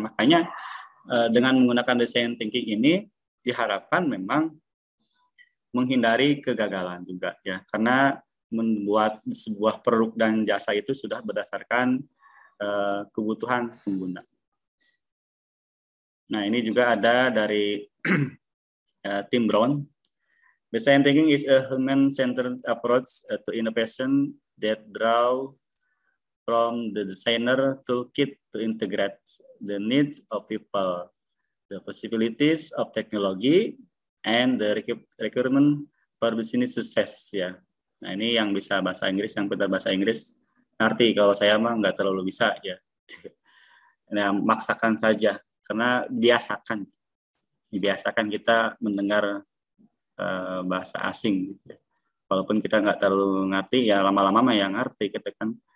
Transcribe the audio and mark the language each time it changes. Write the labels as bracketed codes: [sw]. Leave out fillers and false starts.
[id] Makanya dengan menggunakan design thinking ini diharapkan memang menghindari kegagalan juga ya, karena membuat sebuah produk dan jasa itu sudah berdasarkan kebutuhan pengguna. Nah ini juga ada dari Tim Brown. [en] Design thinking is a human-centered approach to innovation that draw from the designer toolkit to integrate the needs of people, the possibilities of technology, and the requirement for business success ya. [id] Nah ini yang bisa bahasa Inggris, yang pintar bahasa Inggris ngerti. Kalau saya mah nggak terlalu bisa ya. Nah, maksakan saja karena dibiasakan kita mendengar bahasa asing gitu ya. Walaupun kita nggak terlalu ngerti ya lama-lama mah yang ngerti kita kan.